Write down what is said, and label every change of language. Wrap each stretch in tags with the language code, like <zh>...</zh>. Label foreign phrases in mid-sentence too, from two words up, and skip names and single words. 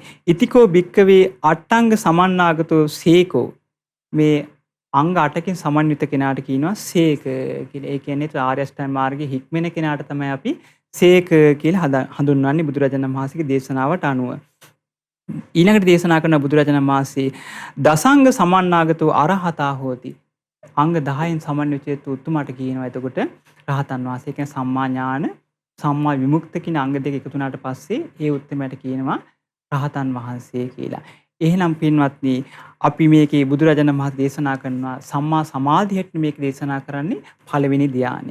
<pi>ඉතිකෝ භික්කවේ අට්ටංග සමන්නාගතෝ සේකෝ.</pi> <si>මේ අංග 8කින් සමන්විත කෙනාට කියනවා සේක කියලා. ඒ කියන්නේ ආර්ය අෂ්ටාංග මාර්ගයේ හික්මෙන කෙනාට තමයි අපි සේක කියලා හඳුන්වන්නේ බුදුරජාණන් වහන්සේගේ දේශනාවට අනුව. ඊළඟට දේශනා කරන බුදුරජාණන් වහන්සේ</si> <pi>දසංග සමන්නාගතෝ අරහතා හෝති.</pi> <si>අංග 10න් සමන්විත උතුමට කියනවා. එතකොට රහතන් වහන්සේ කියන්නේ</si> <pi>සම්මා ඥාන සම්මා විමුක්ත</pi> <si>කියන අංග දෙක එකතු වුණාට පස්සේ ඒ උත්තරමයට කියනවා රහතන් වහන්සේ කියලා. එහෙනම් පින්වත්නි අපි මේකේ බුදුරජාණන් වහන්සේ දේශනා කරනවා සම්මා සමාධියට මේක දේශනා කරන්නේ පළවෙනි ධානය.</si>